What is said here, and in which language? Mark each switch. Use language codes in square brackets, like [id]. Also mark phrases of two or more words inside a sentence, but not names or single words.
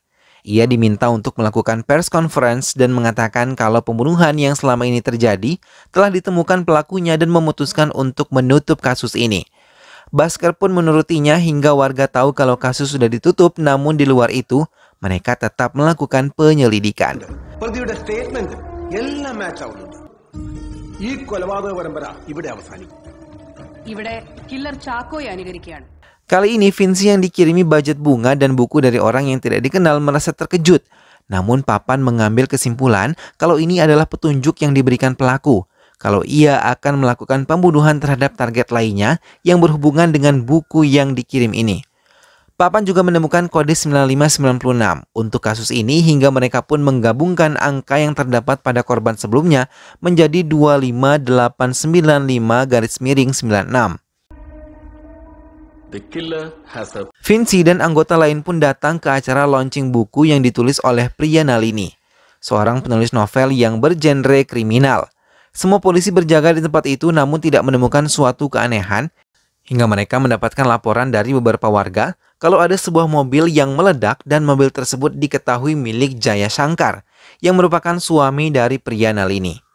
[id] Ia diminta untuk melakukan [en] press conference [id] dan mengatakan kalau pembunuhan yang selama ini terjadi telah ditemukan pelakunya dan memutuskan untuk menutup kasus ini. Bhaskar pun menurutinya hingga warga tahu kalau kasus sudah ditutup, namun di luar itu mereka tetap melakukan penyelidikan. [ml] പ്രതിയുടെ സ്റ്റേറ്റ്മെന്റ് എല്ലാം മാച്ച് ആവുന്നുണ്ട്. ഈ കൊലപാതക പരമ്പര ഇവിടെ അവസാനിക്കും. ഇവിടെ കില്ലർ ചാക്കോയെ അനുകരിക്കുകയാണ്. [id] Kali ini Vinci yang dikirimi budget bunga dan buku dari orang yang tidak dikenal merasa terkejut. Namun Papan mengambil kesimpulan kalau ini adalah petunjuk yang diberikan pelaku. Kalau ia akan melakukan pembunuhan terhadap target lainnya yang berhubungan dengan buku yang dikirim ini. Papan juga menemukan kode 9596 untuk kasus ini hingga mereka pun menggabungkan angka yang terdapat pada korban sebelumnya menjadi 25895-96. [en] The killer has a [id] Vinci dan anggota lain pun datang ke acara launching buku yang ditulis oleh Priya Nalini, seorang penulis novel yang bergenre kriminal. Semua polisi berjaga di tempat itu namun tidak menemukan suatu keanehan hingga mereka mendapatkan laporan dari beberapa warga kalau ada sebuah mobil yang meledak dan mobil tersebut diketahui milik Jaya Shankar yang merupakan suami dari Priya Nalini.